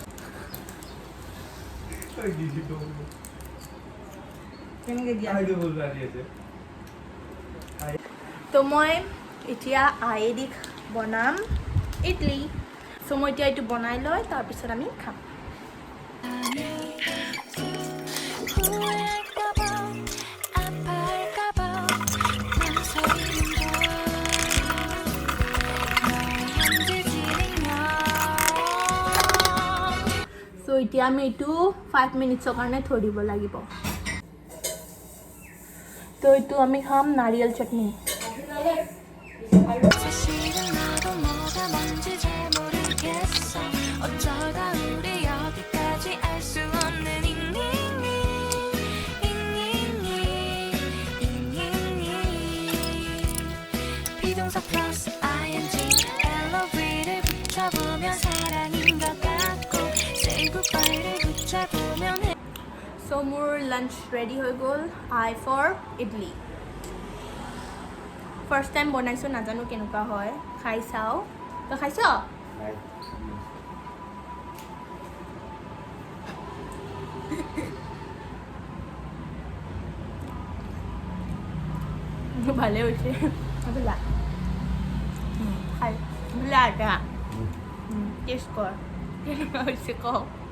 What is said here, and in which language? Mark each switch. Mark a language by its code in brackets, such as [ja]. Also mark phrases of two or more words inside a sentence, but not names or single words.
[as] তো মই এতিয়া আয়েদি বনাম ইডলি। চ' মই এতিয়া এইটো বনাই লৈ তাৰপিছত আমি খাম। [ko] 후회할까봐 아파할까봐 망설이는 [as] চ' এতিয়া আমি এইটো 5 মিনিটছৰ কাৰণে থৈ দিব লাগিব। তো এইটো আমি খাম নাৰিয়েল চাটনি। [ko] 사실은 나도 뭐가 뭔지 잘 모르겠어 어쩌다 우리 여기까지 알 수 없는 비동사 플러스 ing LOV를 붙여보면 사랑인 것 같고 [en] say goodbye [ko] 를 붙여보면 [as] চ' মোৰ লাঞ্চ ৰেডি হৈ গ'ল, [en] I for idli. first time [as] বনাইছোঁ, নাজানো কেনেকুৱা হয়, খাই চাওঁ। তই খাইছ? ভালে হৈছে, বোলা খাই বোলা এটা টেষ্ট কৰ কেনেকুৱা হৈছে কওঁ।